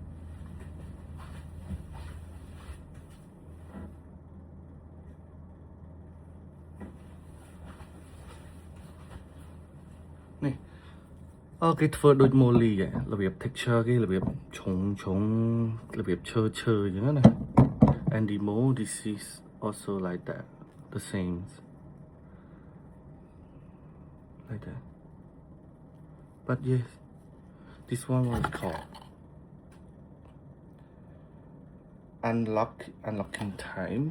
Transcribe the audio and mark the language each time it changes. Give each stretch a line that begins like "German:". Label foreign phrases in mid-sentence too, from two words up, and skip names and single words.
Khmer: នេះគេធ្វើដូច Molly ហ៎របៀប texture គេរបៀបឆុងរបៀបឈើអញ្ចឹងណា
English: And the mold this is also like that, the same, like that. But yes, this one was called unlocking times.